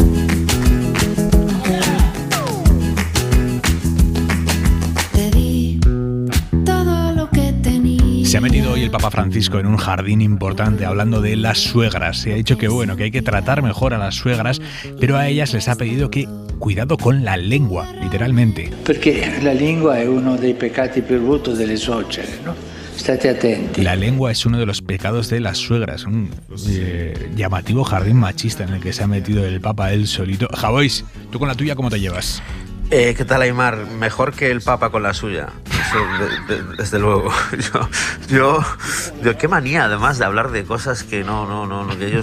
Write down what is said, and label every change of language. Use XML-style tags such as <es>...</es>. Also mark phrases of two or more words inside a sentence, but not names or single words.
<es>Se ha metido hoy el Papa Francisco en un jardín importante hablando de las suegras. Se ha dicho que hay que tratar mejor a las suegras, pero a ellas les ha pedido que cuidado con la lengua, literalmente. Porque la lengua es</es> <it>uno dei peccati più brutti delle suocere, ¿no? Estate atenti.</it> <es>La lengua es uno de los pecados de las suegras. Un llamativo jardín machista en el que se ha metido el Papa él solito. Javois, ¿tú con la tuya cómo te llevas? ¿Qué tal, Aymar? Mejor que el Papa con la suya. desde luego. Yo qué manía además de hablar de cosas que que ellos</es>